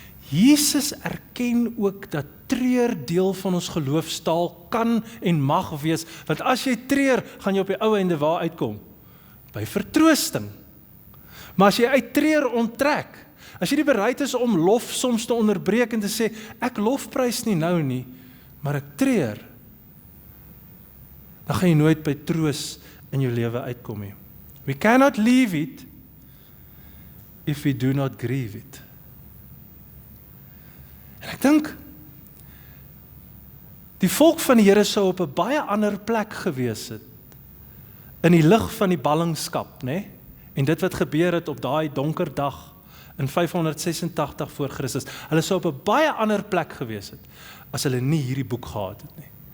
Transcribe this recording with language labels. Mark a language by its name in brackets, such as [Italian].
[Afrikaans] Jesus erken ook dat treur deel van ons geloofstaal kan en mag wees, want as jy treur, gaan jy op die ou einde waar uitkom? By vertroosting. Maar as jy uit treur onttrek, as jy nie bereid is om lof soms te onderbreek en te sê, ek lofprys nie nou nie, maar ek treur, dan gaan jy nooit by troos in jou lewe uitkom nie. [English] We cannot leave it if we do not grieve it. [Afrikaans] En ek dink, die volk van die Here sou op 'n baie ander plek gewees het, in die lig van die ballingskap, né? En dit wat gebeur het op daai donker dag, in 586 voor Christus, hulle sou op 'n baie ander plek gewees het, as hulle nie hierdie boek gehad het nie.